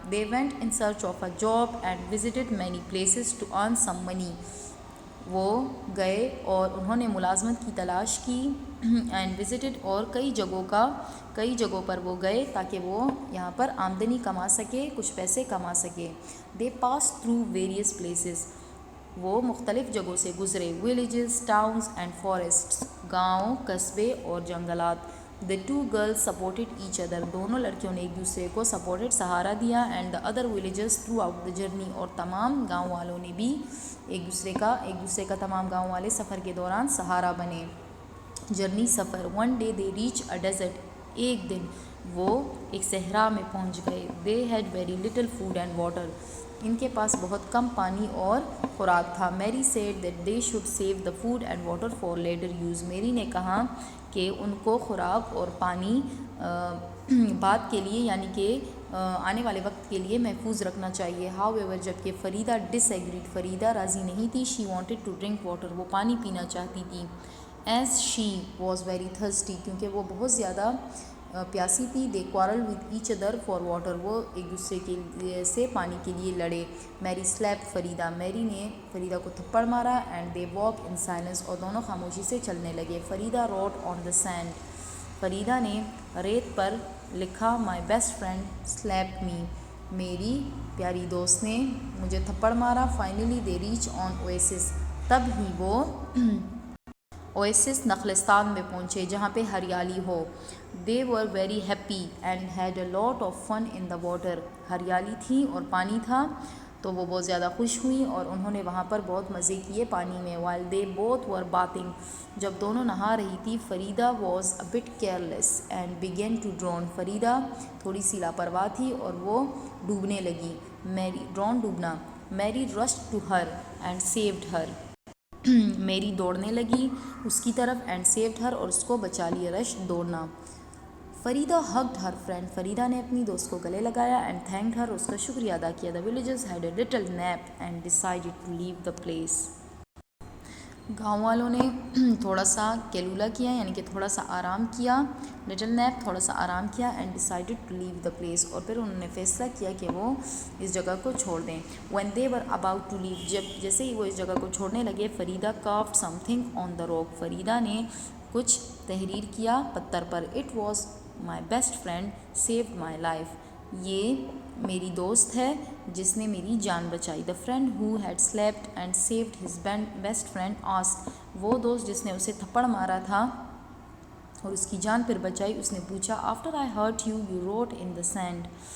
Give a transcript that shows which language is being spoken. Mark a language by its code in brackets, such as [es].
[en] They went in search of a job and visited many places to earn some money. [ur] وہ گئے اور انہوں نے ملازمت کی تلاش کی. [en] and visited, [ur] اور کئی جگہوں پر وہ گئے تاکہ وہ یہاں پر آمدنی کما سکے, کچھ پیسے کما سکے. [en] They pass through various places. [ur] وہ مختلف جگہوں سے گزرے. [en] Villages, towns and forests. [ur] گاؤں, قصبے اور جنگلات. [en] The two girls supported each other. [ur] دونوں لڑکیوں نے ایک دوسرے کو سپورٹڈ, سہارا دیا. [en] And the other villagers throughout the journey. [ur] اور تمام گاؤں والوں نے بھی ایک دوسرے کا تمام گاؤں والے سفر کے دوران سہارا بنے. جرنی, سفر. [en] One day they reached a desert. [ur] ایک دن وہ ایک صحرا میں پہنچ گئے. [en] They had very little food and water. [ur] ان کے پاس بہت کم پانی اور خوراک تھا. [en] Mary said that they should save the food and water for later use. [ur] میری نے کہا کہ ان کو خوراک اور پانی بعد کے لیے یعنی کہ آنے والے وقت کے لیے محفوظ رکھنا چاہیے. [en] however, جبکہ Farida disagreed. [ur] فریدہ راضی نہیں تھی. [en] she wanted to drink water. [ur] وہ پانی پینا چاہتی تھی. [en] as she was very thirsty. [ur] کیونکہ وہ بہت زیادہ پیاسی تھی. [en] they quarreled with each other for water. [ur] وہ ایک دوسرے کے سے پانی کے لیے لڑے. میری [en] slapped [ur] فریدہ. میری نے فریدہ کو تھپڑ مارا. [en] and they walked in silence. [ur] اور دونوں خاموشی سے چلنے لگے. [en] Farida wrote on the sand. [ur] Farida نے ریت پر لکھا [en] my best friend slapped me. [ur] میری پیاری دوست نے مجھے تھپڑ مارا. [en] finally they reached on oasis. [ur] تب ہی وہ اویسس, نخلستان میں پہنچے جہاں پہ ہریالی ہو. [en] they were very happy and had a lot of fun in the water. [ur] ہریالی تھی اور پانی تھا تو وہ بہت زیادہ خوش ہوئیں اور انہوں نے وہاں پر بہت مزے کیے پانی میں. [en] while they both were bathing. [ur] جب دونوں نہا رہی تھی. [en] Farida was a bit careless and began to drown. [ur] Farida تھوڑی سی لاپرواہ تھی اور وہ ڈوبنے لگی. ڈوبنا. [en] Mary rushed to her and saved her. [ur] میری دوڑنے لگی اس کی طرف. [en] and saved her, [ur] اور اس کو بچا لیا. رش, دوڑنا. [en] Farida hugged her friend. [ur] Farida نے اپنی دوست کو گلے لگایا. [en] and thanked her, [ur] اس کا شکریہ ادا کیا. [en] The villagers had a little nap and decided to leave the place. [ur] گاؤں والوں نے تھوڑا سا کیلولا کیا یعنی کہ تھوڑا سا آرام کیا. لٹل نیپ, تھوڑا سا آرام کیا. [en] and decided to leave the place, [ur] اور پھر انہوں نے فیصلہ کیا کہ وہ اس جگہ کو چھوڑ دیں. [en] When they were about to leave. [ur] جیسے ہی وہ اس جگہ کو چھوڑنے لگے. [en] Farida carved something on the rock. [ur] Farida نے کچھ تحریر کیا پتھر پر. [en] It was my best friend saved my life. [ur] یہ میری دوست ہے جس نے میری جان بچائی. [en] The friend who had slapped and saved his best friend asked. [ur] وہ دوست جس نے اسے تھپڑ مارا تھا اور اس کی جان پھر بچائی, اس نے پوچھا [en] After I hurt you you wrote in the sand.